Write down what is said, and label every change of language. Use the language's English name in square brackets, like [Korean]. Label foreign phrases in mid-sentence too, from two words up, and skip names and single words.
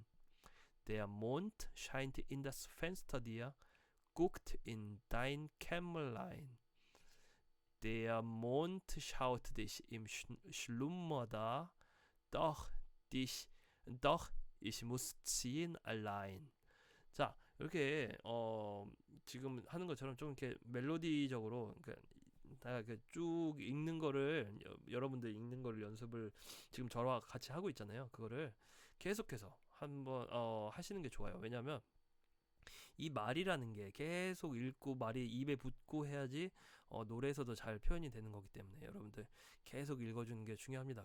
[German] Der Mond scheint in das Fenster dir, guckt in dein Kämmerlein. Der Mond schaut dich im Schlummer da, doch doch ich muss ziehen allein. [Korean] 자, 이렇게 지금 하는 것처럼 좀 이렇게 멜로디적으로 쭉 읽는 거를 여러분들 읽는 거를 연습을 지금 저와 같이 하고 있잖아요. 그거를 계속해서 한번 하시는 게 좋아요. 왜냐하면 이 말이라는 게 계속 읽고 말이 입에 붙고 해야지 노래에서도 잘 표현이 되는 거기 때문에 여러분들 계속 읽어주는 게 중요합니다.